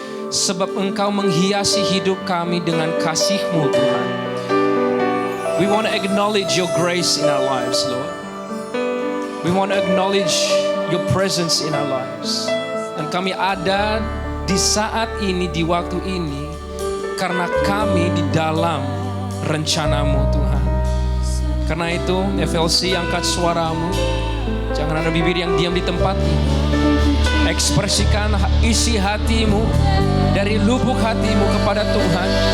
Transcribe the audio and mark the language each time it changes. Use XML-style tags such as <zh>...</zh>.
<id>Sebab Engkau menghiasi hidup kami dengan kasih-Mu Tuhan.</id> <en>We want to acknowledge your grace in our lives, Lord. We want to acknowledge your presence in our lives.</en> <id>Dan kami ada di saat ini, di waktu ini, karena kami di dalam rencana-Mu Tuhan. Karena itu FLC angkat suaramu. Jangan ada bibir yang diam di tempat ini. Ekspresikan isi hatimu dari lubuk hatimu kepada Tuhan.</id>